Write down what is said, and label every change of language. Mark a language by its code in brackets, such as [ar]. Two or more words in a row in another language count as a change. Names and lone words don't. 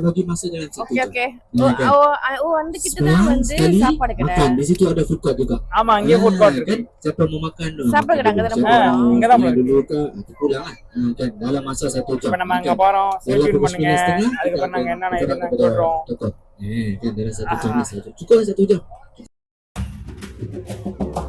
[ta] ஓகே ஓகே. ஓ அந்த கிட்ட தான் வந்து சாப்பாடு கடை. ஆமா, அங்கேயே [en] food court [ta] இருக்கு. சாப்பாடு கடை அங்க தான். இங்கதான் இருக்கு. இப்ப நம்ம அங்க போறோம். ஸ்டே பண்ணுங்க. அதுக்கப்புறம் நாங்க என்னென்ன இதுன்னு சொல்றோம். [ms] Cukup. Kan darah 1 jam ni saja. Cukup lah 1 jam.